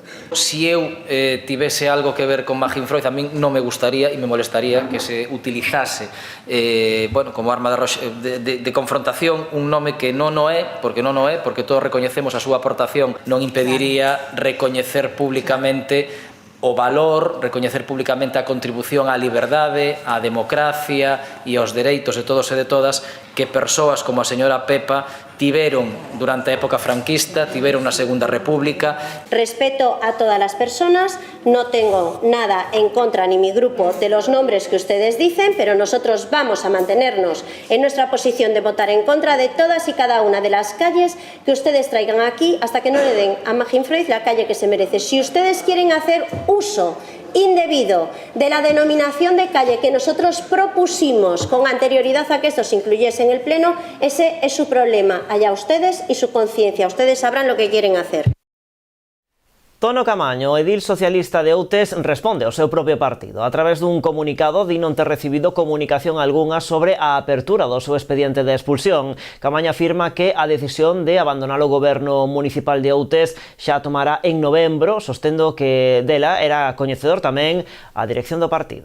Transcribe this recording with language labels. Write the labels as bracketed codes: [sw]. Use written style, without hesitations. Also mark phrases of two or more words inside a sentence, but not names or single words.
[gl] Si eu tivese algo que ver con Magín Froiz, a min non me gustaría e me molestaría que se utilizase como arma de confrontación un nome que non o é, porque todos recoñecemos a súa aportación, non impediría recoñecer públicamente o valor, recoñecer públicamente a contribución á liberdade, á democracia e aos dereitos de todos e de todas que persoas como a señora Pepa tiveron durante a época franquista, tiveron na Segunda República. [es] Respeto a todas las personas, no tengo nada en contra ni mi grupo de los nombres que ustedes dicen, pero nosotros vamos a mantenernos en nuestra posición de votar en contra de todas y cada una de las calles que ustedes traigan aquí hasta que no le den a Magín Froiz la calle que se merece. Si ustedes quieren hacer uso indebido de la denominación de calle que nosotros propusimos con anterioridad a que esto se incluyese en el Pleno, ese es su problema. Allá ustedes y su conciencia. Ustedes sabrán lo que quieren hacer. [gl] Tono Camaño, edil socialista de Outes, responde ao seu propio partido. A través dun comunicado, di non ter recibido comunicación algunha sobre a apertura do seu expediente de expulsión. Camaño afirma que a decisión de abandonar o goberno municipal de Outes xa tomará en novembro, sostendo que dela era coñecedor tamén a dirección do partido.